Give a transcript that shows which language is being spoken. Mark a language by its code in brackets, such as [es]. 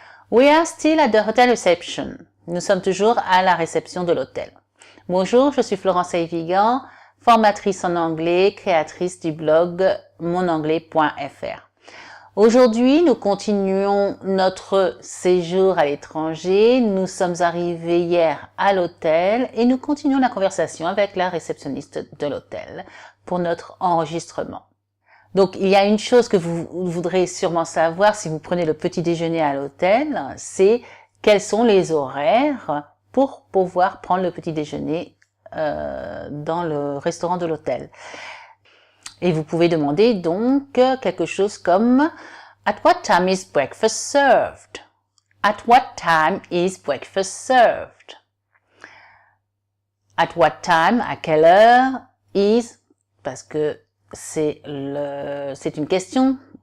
[en] We are still at the hotel reception. [fr] Nous sommes toujours à la réception de l'hôtel. Bonjour, je suis Florence Ayvigan, formatrice en anglais, créatrice du blog monanglais.fr. Aujourd'hui, nous continuons notre séjour à l'étranger. Nous sommes arrivés hier à l'hôtel et nous continuons la conversation avec la réceptionniste de l'hôtel pour notre enregistrement. Donc, il y a une chose que vous voudrez sûrement savoir si vous prenez le petit déjeuner à l'hôtel, c'est quels sont les horaires pour pouvoir prendre le petit déjeuner dans le restaurant de l'hôtel. Et vous pouvez demander donc quelque chose comme « [en] At what time is breakfast served? At what time is breakfast served? At what time, [fr] à quelle heure, is, parce que c'est une question.